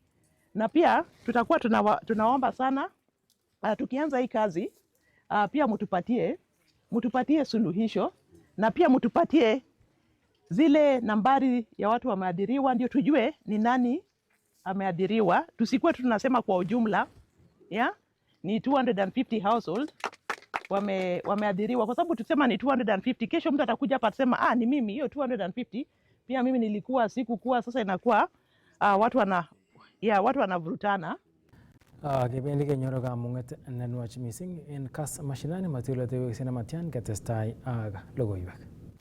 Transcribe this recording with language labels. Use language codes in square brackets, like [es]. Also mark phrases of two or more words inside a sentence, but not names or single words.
[sw] Na pia tutakuwa tunaomba sana tukianza hii kazi pia mtupatie suluhisho, na pia mtupatie zile nambari ya watu wameadhiriwa, ndio tujue ni nani ameadhiriwa. Tusikuwe tunasema kwa ujumla ni 250 household wameadhiriwa, kwa sababu tusema ni 250, kesho mtu atakuja hapa atasema ni mimi hiyo 250 pia mimi nilikuwa sikukuwa. Sasa inakuwa watu wanavurutana. [kln] Kebendi kenyoru kamunget nenwach mising en KASS mashinani, matulete wek sinamatian ketestai logoiwek.